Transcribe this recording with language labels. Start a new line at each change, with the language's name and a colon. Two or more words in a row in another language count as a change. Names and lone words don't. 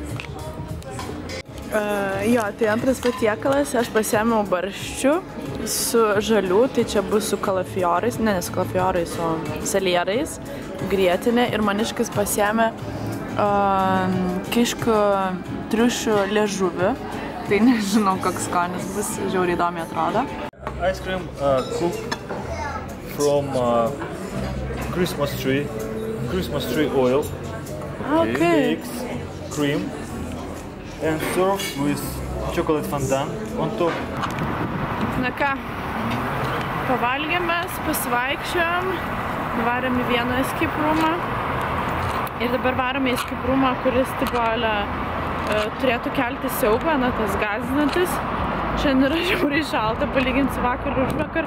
Lithuanian: Tai antras patiekalas, aš pasiėmiau barščių su žalių, tai čia bus su kalafiorais, ne su kalafiorais, o salierais, grietinė. Ir maniškis pasiėmė kiškių triušių liežuvį. Tai nežinau, koks skonis bus, žiauriai įdomiai atrodo.
English: Ice cream cooked from Christmas tree oil, Okay. eggs, cream, and served with chocolate fondant on top.
Lithuanian: Na ką, pavalgėmės, pasivaikščiojom, varėm į vieną
English: escape roomą
Lithuanian: ir dabar varom į
English: escape roomą,
Lithuanian: kuris turėtų kelti siaubą, tas gąsdinantis. Šiandien yra žiauriai šalta, palyginti su vakar ir užvakar.